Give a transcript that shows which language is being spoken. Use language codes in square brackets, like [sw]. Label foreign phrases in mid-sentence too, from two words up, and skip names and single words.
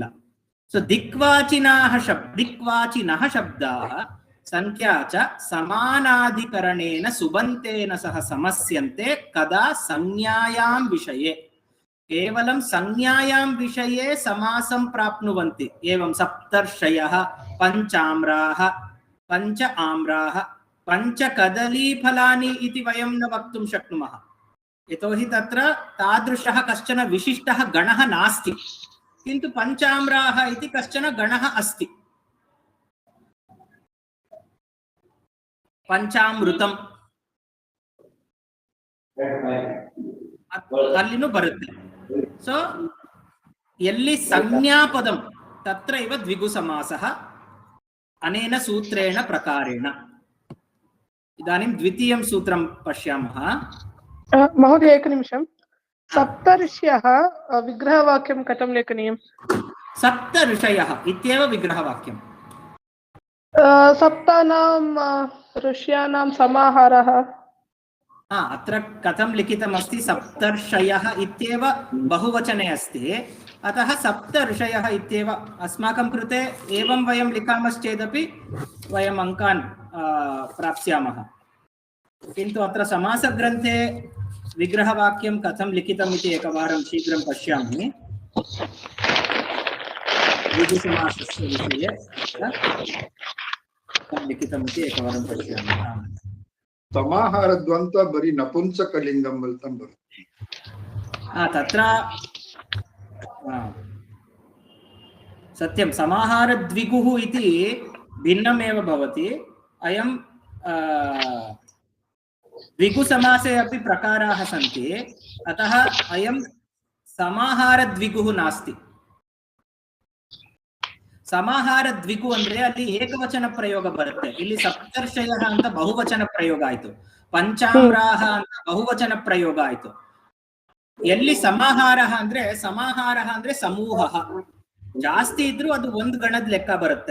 [sa] ಸೊ ದಿಕ್ವಾಚಿನಃ ಶಬ್ದಾಃ ಸಂಖ್ಯಾ ಚ ಸಮಾನಾಧಿಕರಣೇನ ಸುಬಂತೇನ ಸಹ ಸಮಸ್ಯಂತೆ ಕದಾ ಸಂಜ್ಞಾಯಾಂ ವಿಷಯೇ ಕೇವಲಂ ಸಂಜ್ಞಾಯಾಂ ವಿಷಯೇ ಸಮಾಸಂ ಪ್ರಾಪ್ನುವಂತಿ. ಏವಂ ಸಪ್ತರ್ಷಯಃ ಪಂಚಾಮ್ರಾಃ ಪಂಚ ಆಮ್ರಾಃ ಪಂಚ ಕದಲೀಫಲಾನಿ ಇತಿ ವಯಂ ನ ವಕ್ತುಂ ಶಕ್ನುಮಃ. ಯತೋಹಿ ತತ್ರ ತಾದೃಶಃ ಕಶ್ಚನ ವಿಶಿಷ್ಟಃ ಗಣಃ ನಾಸ್ತಿ, ಕಿಂತು ಪಂಚಾಮ್ರಾಃ ಇತಿ ಕಶ್ಚನ ಗಣಃ ಅಸ್ತಿ. [kn] ಪಂಚಾಮೃತಂ ಅಲ್ಲಿನೂ ಬರುತ್ತೆ. [sa] ಸೊ ಎಲ್ಲಿ ಸಂಜ್ಞಾಪದಂ ತತ್ರ ಇವ ದ್ವಿಗು ಸಮಾಸಃ ಅನೇನ ಸೂತ್ರೇಣ ಪ್ರಕಾರೇಣ. ಇದಾನಿಂ ದ್ವಿತೀಯಂ ಸೂತ್ರಂ ಪಶ್ಯಾಮಃ. ಮಹೋದಯ ಏಕನಿಮಿಷಂ. ಸಪ್ತರ್ಷ್ಯಃ ವಿಗ್ರಹವಾಕ್ಯಂ ಕಥಂ ಲೇಖನೀಯಂ? ಸಪ್ತ ಋಷಯಃ ಇತ್ಯೇವ ವಿಗ್ರಹವಾಕ್ಯಂ. ಸಪ್ತಾನಾಂ ಋಷ್ಯಾನಾಂ ಸಮಾಹಾರಃ. अत्र कथं लिखितमस्ति सप्तर्षयः इत्येव बहुवचने अस्ति, अतः सप्त ऋषयः इत्येव अस्माकं कृते एवं वयं लिखामश्चेदपि वयम् अङ्कान् प्राप्स्यामः. किन्तु अत्र समासग्रन्थे विग्रहवाक्यं कथं लिखितम् इति एकवारं शीघ्रं पश्यामि. ऋजुसमासस्य विषये कथं लिखितम् इति एकवारं पश्यामि. [kn] ಸಮಾಹಾರ ದ್ವಂತ ಬರೀ ನಪುಂಸಕಲಿಂಗಂ ಅಂತ ಬರುತ್ತೆ. [sa] ತತ್ರ ಸತ್ಯಂ ಸಮಾಹಾರ ದ್ವಿಗುಃ ಇತಿ ಭಿನ್ನಮೇವ ಭವತಿ. ಅಯಂ ದ್ವಿಗು ಸಮಾಸೆ ಅಪಿ ಪ್ರಕಾರಾः सन्ति, अतः अयं ಸಮಾಹಾರ ದ್ವಿಗುಃ ನಾಸ್ತಿ. [kn] ಸಮಾಹಾರ ದ್ವಿಗು ಅಂದ್ರೆ ಅಲ್ಲಿ ಏಕವಚನ ಪ್ರಯೋಗ ಬರುತ್ತೆ. ಇಲ್ಲಿ ಸಪ್ತರ್ಷಯ ಅಂತ ಬಹುವಚನ ಪ್ರಯೋಗ ಆಯ್ತು, ಪಂಚಾಮ್ರಾಹ ಅಂತ ಬಹುವಚನ ಪ್ರಯೋಗ ಆಯ್ತು. ಎಲ್ಲಿ ಸಮಾಹಾರ ಅಂದ್ರೆ ಸಮೂಹ ಜಾಸ್ತಿ ಇದ್ರೂ ಅದು ಒಂದು ಗಣದ ಲೆಕ್ಕ ಬರುತ್ತೆ.